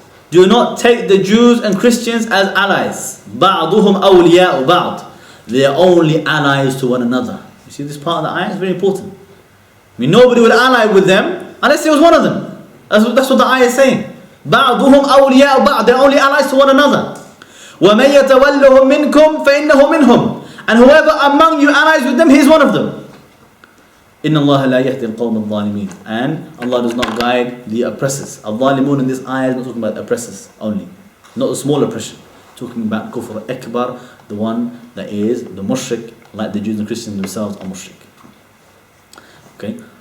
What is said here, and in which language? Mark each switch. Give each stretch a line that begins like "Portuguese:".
English: Do not take the Jews and Christians as allies.
Arabic: بعضهم أولياء بعض.
English: They are only allies to one another. You see this part of the ayah is very important. I mean, nobody will ally with them unless it was one of them. That's what the ayah is saying.
Arabic: بعضهم أولياء بعض.
English: They are only allies to one another.
Arabic: ومن يتولهم منكم فإنه منهم.
English: And whoever among you allies with them, he is one of them.
Arabic: إِنَّ اللَّهَ لَا يَهْدِي الْقَوْمَ الظَّالِمِينَ.
English: And Allah does not guide the oppressors. Al-Zalimun in this ayah is not talking about oppressors only. Not the small oppression. Talking about kufr akbar, the one that is the mushrik, like the Jews and Christians themselves are mushrik. Okay.